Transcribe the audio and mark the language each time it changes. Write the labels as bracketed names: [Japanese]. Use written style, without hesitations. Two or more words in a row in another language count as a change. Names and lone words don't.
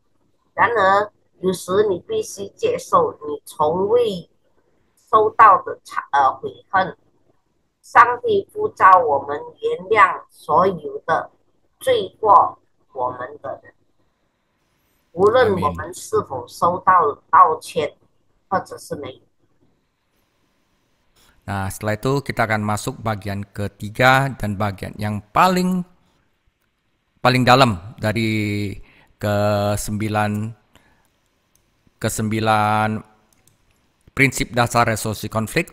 [Chinese] 然而，有时你必须接受你从未收到的悔恨。上帝呼召我们原谅所有的罪过我们的人，无论我们是否收到道歉，或者是没有。 [Indonesian] Nah, setelah itu kita akan masuk bagian ketiga dan bagian yang paling dalam dari kesembilan prinsip dasar resolusi konflik.